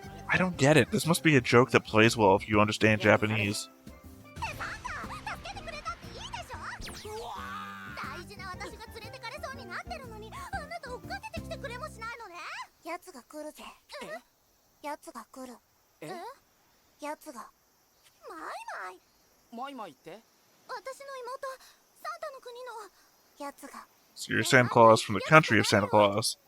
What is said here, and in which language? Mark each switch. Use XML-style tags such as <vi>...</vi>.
<en>I don't get it. This must be a joke that plays well if you understand Japanese.</en> <ja>助けてくれたっていいでしょ。大事な私が連れてかれそうになってるのに、あなた追っかけてきてくれもしないのね。やつが来るぜ。やつが来る。え？やつが。マイマイ。マイマイって？私の妹、サンタの国のやつが。</ja> <en>So you're Santa Claus from the country of Santa Claus.</en>